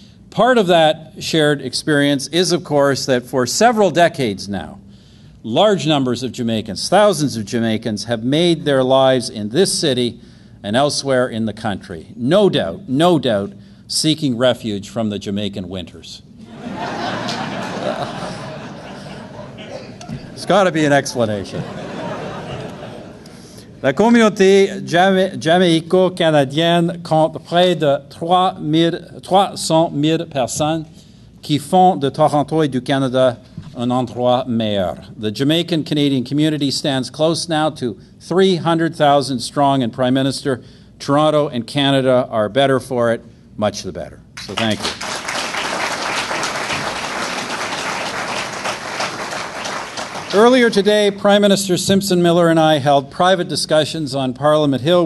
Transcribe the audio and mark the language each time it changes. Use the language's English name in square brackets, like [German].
[English] Part of that shared experience is, of course, that for several decades now, large numbers of Jamaicans, thousands of Jamaicans, have made their lives in this city and elsewhere in the country. No doubt, seeking refuge from the Jamaican winters. There's got to be an explanation. [French] La communauté jamaïco-canadienne compte près de 300 000 personnes qui font de Toronto et du Canada un endroit meilleur. [English] The Jamaican Canadian community stands close now to 300,000 strong, and Prime Minister, Toronto and Canada are better for it, much the better. So thank you. Earlier today, Prime Minister Simpson-Miller and I held private discussions on Parliament Hill.